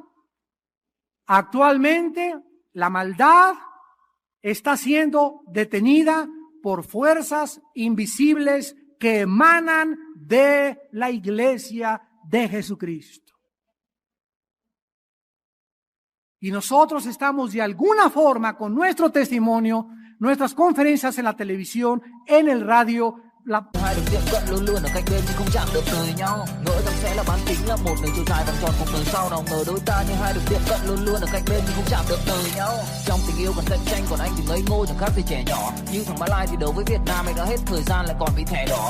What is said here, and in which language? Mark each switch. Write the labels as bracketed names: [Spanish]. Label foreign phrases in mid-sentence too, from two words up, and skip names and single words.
[Spanish] Actualmente la maldad está siendo detenida por fuerzas invisibles que emanan de la iglesia de Jesucristo. Y nosotros estamos de alguna forma con nuestro testimonio, nuestras conferencias en la televisión, en el radio, [Vietnamese] hai được tiếp cận luôn luôn ở cạnh bên nhưng không chạm được đời nhau, ngỡ rằng sẽ là bán kính là một đường chiều dài vòng tròn cuộc đời sau nào ngờ đôi ta như hai được tiếp cận luôn luôn ở cạnh bên nhưng không chạm được đời nhau. Trong tình yêu còn cạnh tranh, còn anh thì ngây ngô chẳng khác gì trẻ nhỏ, như thằng Malai thì đấu với Việt Nam anh đã hết thời gian lại còn bị thẻ đỏ.